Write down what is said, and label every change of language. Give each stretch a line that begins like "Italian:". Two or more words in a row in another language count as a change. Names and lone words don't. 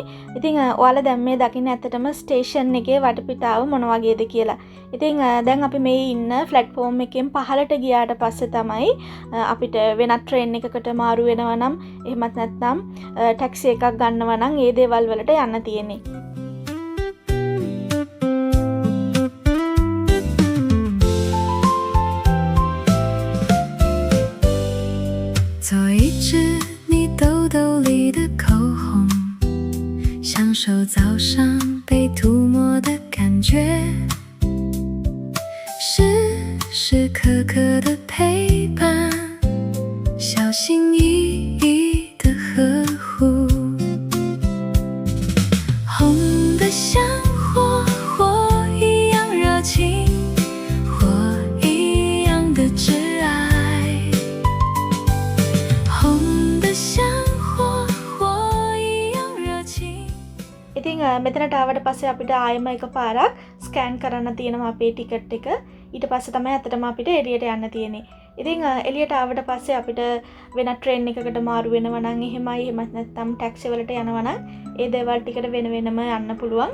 Sinhala: ඉතින් ඔයාලා දැන් මේ දකින්න ඇත්තටම ස්ටේෂන් එකේ වටපිටාව මොන වගේද කියලා. ඉතින් දැන් අපි මේ ඉන්න ප්ලැට්ෆෝම් එකෙන් පහළට ගියාට පස්සේ තමයි අපිට වෙනත් ට්‍රේන් එකකට මාරු වෙනවා නම් එහෙමත් නැත්නම් ටැක්සි එකක් ගන්නවා නම් ඒ දේවල් වලට යන්න තියෙන්නේ.
Chinese: 做一支你兜兜里的口红，享受早上被涂抹的感觉，时时刻刻的陪伴，小心翼翼的呵护，红的像火，火一样热情，火一样的挚爱。
Sinhala: ඉතින් මෙතනට ආවට පස්සේ අපිට ආයෙම එකපාරක් ස්කෑන් කරන්න තියෙනවා අපේ ටිකට් එක. ඊට පස්සේ තමයි අතටම අපිට එළියට යන්න තියෙන්නේ. ඉතින් එළියට ආවට පස්සේ අපිට වෙන ට්‍රේන් එකකට මාරු වෙනවා නම් එහෙමයි එහෙමත් නැත්නම් ටැක්සි වලට යනවා නම් ඒ දේවල් ටිකට වෙන වෙනම යන්න පුළුවන්.